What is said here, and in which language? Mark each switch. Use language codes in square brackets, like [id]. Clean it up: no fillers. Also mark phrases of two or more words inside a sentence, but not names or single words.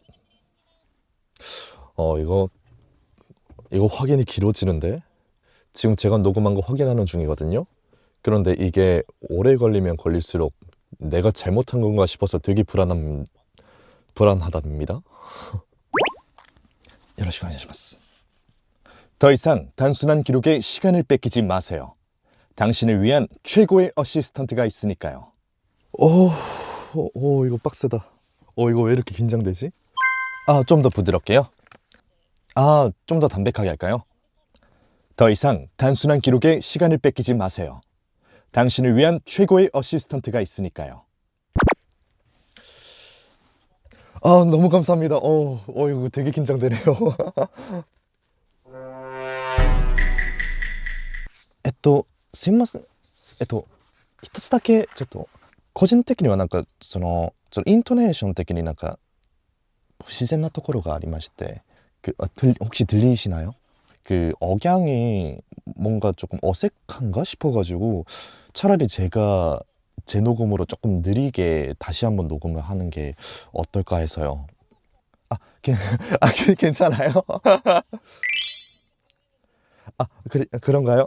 [ko] 이거 확인이 길어지는데? 지금 제가 녹음한 거 확인하는 중이거든요. 그런데 이게 오래 걸리면 걸릴수록 내가 잘못한 건가 싶어서 되게 불안하답니다. [ja] よろしくお願いします. [ko] 더 이상 단순한 기록에 시간을 뺏기지 마세요. 당신을 위한 최고의 어시스턴트가 있으니까요. 이거 빡세다. 이거 왜 이렇게 긴장되지? 좀 더 부드럽게요. 좀 더 담백하게 할까요? 더 이상 단순한 기록에 시간을 뺏기지 마세요. 당신을 위한 최고의 어시스턴트가 있으니까요. 너무 감사합니다. 이거 되게 긴장되네요. [ja] すいません。一つだけちょっと個人的にはなんかそのイントネーション的になんか不自然なところがありまして、 [ko] 혹시 들리시나요? 그 억양이 뭔가 조금 어색한가 싶어가지고 차라리 제가 제 녹음으로 조금 느리게 다시 한번 녹음을 하는 게 어떨까 해서요. 괜찮아요? 그런가요?